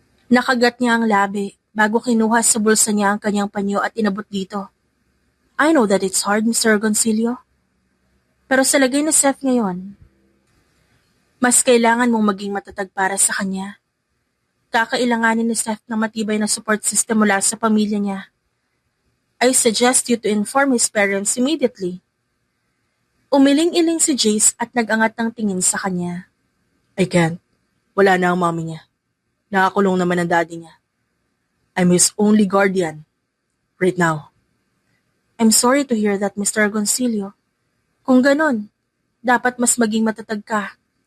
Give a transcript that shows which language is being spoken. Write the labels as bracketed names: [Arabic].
[Filipino] Nakagat niya ang labi bago kinuha sa bulsa niya ang kanyang panyo at inabot dito. [English] I know that it's hard, [Filipino] Mr. Agoncillo. Pero sa lagay na Seth ngayon, mas kailangan mong maging matatag para sa kanya. Kakailanganin ni Seth ng matibay na support system mula sa pamilya niya. [English] I suggest you to inform his parents immediately. [Filipino] Umiling-iling si Jace at nag-angat ng tingin sa kanya. [English] I can't. [Filipino] Wala na ang mami niya. Nakakulong naman ang daddy niya. [English] I'm his only guardian. Right now. I'm sorry to hear that, Mr. Agoncillo. [Filipino] Kung ganon, dapat mas maging matatag ka.